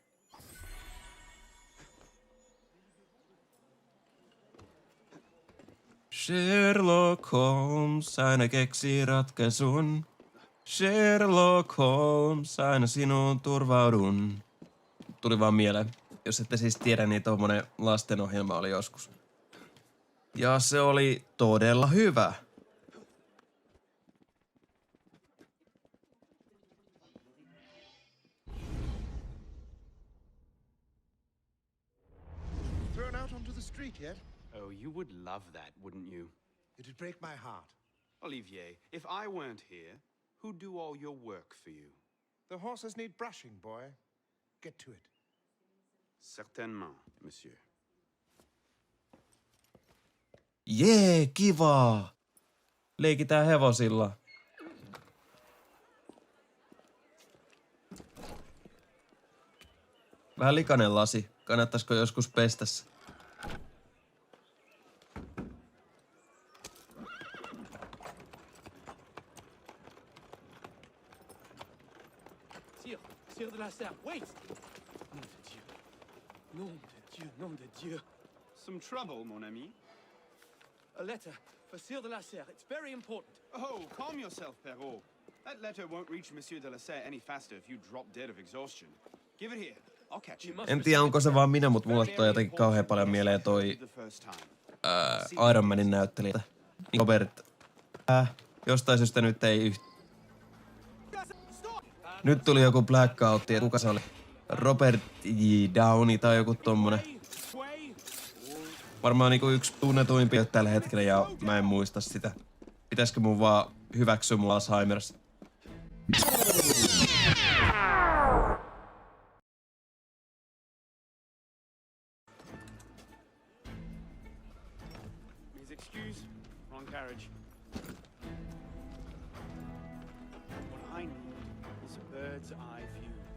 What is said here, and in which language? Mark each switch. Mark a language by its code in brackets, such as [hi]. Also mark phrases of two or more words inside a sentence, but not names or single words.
[fi] Sherlock Holmes aina keksii ratkaisun. Sherlock Holmes, aina sinuun turvaudun. Tuli vaan mieleen. Jos ette siis tiedä, niin tommonen lastenohjelma oli joskus. Ja se oli todella hyvä. [en] Thrown out onto the street yet? Oh, you would love that, wouldn't you? It'd break my heart. Olivier, if I weren't here, who'd do all your work for you? The horses need brushing, boy. Get to it. [fr] Certainement, monsieur. [fi] Jee, kivaa! Leikitään hevosilla. Vähän likainen lasi. Kannattaisiko joskus pestä se? [en] Sire de la Serre, wait! [fr] Nom de Dieu. Nom de Dieu, nom de Dieu. [en] Some trouble, [fr] mon ami? [en] A letter for Sire de la Serre. It's very important. Oh, calm yourself, Perrault. That letter won't reach Monsieur de la Serre any faster if you drop dead of exhaustion. Give it here. I'll catch you. [fi] En tiedä, onko se vaan minä, mutta mulle toi jotenkin kauhean paljon mieleen toi Iron Manin näyttelijä. Robert. Jostain syystä nyt ei Nyt tuli joku blackout, ja kuka se oli? Robert J. Downey tai joku tommonen. Varmaan niinku yksi tunnetuimpia tällä hetkellä ja mä en muista sitä. Pitäisikö mun vaan hyväksyä mun Alzheimer's? [en] Please excuse. Wrong carriage. What I need is a bird's eye view.